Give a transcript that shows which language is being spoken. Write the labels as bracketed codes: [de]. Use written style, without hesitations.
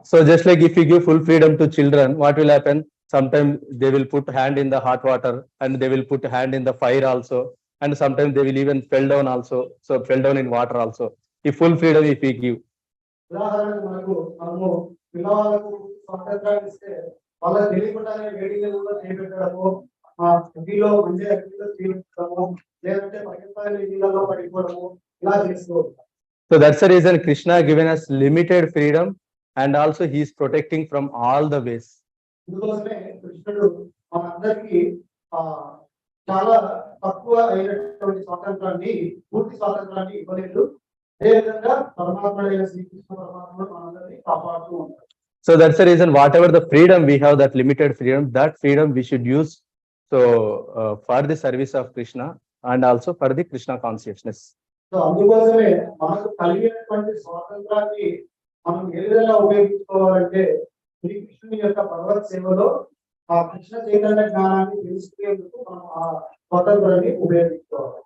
[en] So just like if you give full freedom to children, what will happen? Sometimes they will put hand in the hot water and they will put hand in the fire also, and sometimes they will even fell down also. So fell down in water also. If full freedom if we give. [te] ఉదాహరణకు మనము పిల్లవాళ్ళకు స్వాతంత్రాన్ని ఇస్తే వాళ్ళకి తెలియకుండానే వేడి నీళ్ళలో చేపెట్టడము, అగ్గిలో మంచి అగ్గిలో చేపెట్టడము, లేదంటే పగిలిపోయిన నీళ్ళలో పడిపోవడము, ఇలా చేసుకోవచ్చు. [en] So that's the reason Krishna given us limited freedom, and also he is protecting from all the ways. [te] అందుకోసమే కృష్ణుడు మనందరికీ చాలా తక్కువ అయినటువంటి స్వాతంత్రాన్ని, పూర్తి స్వాతంత్రాన్ని ఇవ్వలేదు. అదేవిధంగా పరమాత్ముడైన శ్రీకృష్ణ పరమాత్ముడు మనందరినీ కాపాడుతూ ఉంటాడు. [en] So that's the reason whatever the freedom we have, that limited freedom, that freedom we should use so for the service of Krishna and also for the Krishna consciousness. [te] So అందుకోసమే మనకు కలిగినటువంటి స్వాతంత్రాన్ని మనం ఏ విధంగా ఉపయోగించుకోవాలంటే శ్రీకృష్ణుని యొక్క భగవత్ సేవలో ఆ కృష్ణ చైతన్య జ్ఞానాన్ని తెలుసుకునేందుకు మనం ఆ స్వాతంత్రాన్ని ఉపయోగించుకోవాలి.